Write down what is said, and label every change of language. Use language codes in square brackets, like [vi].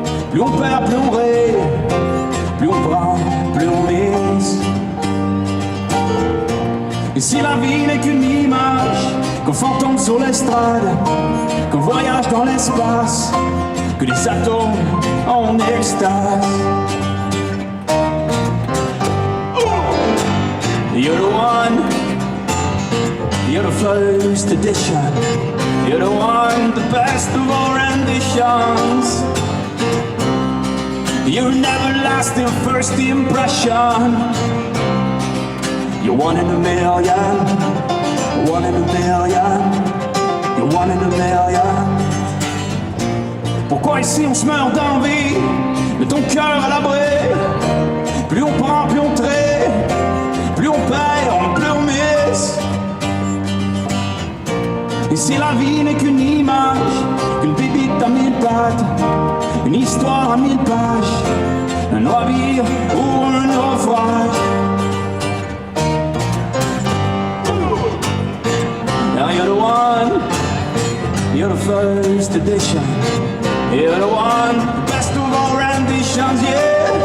[fr] Plus on perd, plus on rit, plus on prend, plus on mise. Et si la vie n'est qu'une image qu'on fantôme sur l'estrade, qu'on voyage dans l'espace, que des atomes en extase. [en] You're the one, you're the first edition. You're the one, the best of all renditions. You're never lost in first impression. You're one in a million. One in a million. You're one in a million. [fr] Pourquoi ici on se meurt d'envie de ton cœur à l'abri? Plus on prend, plus on trie, plus on perd, plus on mise. Et si la vie n'est qu'une image, qu'une pépite à 1000 pattes, une histoire à 1000 pages, un navire ou un naufrage. [en] Now you're the one, you're the first edition. You're the one, the best of all renditions, yeah.